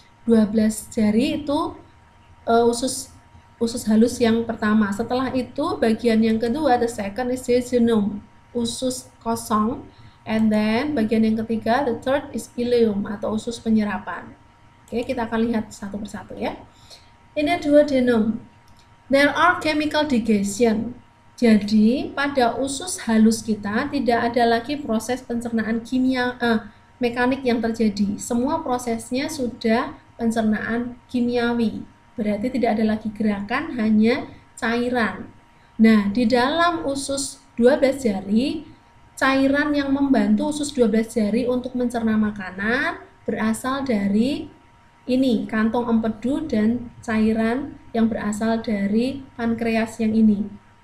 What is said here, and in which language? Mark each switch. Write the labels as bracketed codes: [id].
[id] 12 jari itu usus halus yang pertama. Setelah itu bagian yang kedua, [en] the second is jejunum, [id] usus kosong. And then bagian yang ketiga, [en] the third is ileum [id] atau usus penyerapan. Oke, kita akan lihat satu persatu, ya. Ini duodenum. [en] There are chemical digestion. [id] Jadi pada usus halus kita tidak ada lagi proses pencernaan mekanik yang terjadi. Semua prosesnya sudah pencernaan kimiawi. Berarti tidak ada lagi gerakan, hanya cairan. Nah, di dalam usus 12 jari, cairan yang membantu usus 12 jari untuk mencerna makanan berasal dari ini, kantong empedu dan cairan yang berasal dari pankreas yang ini.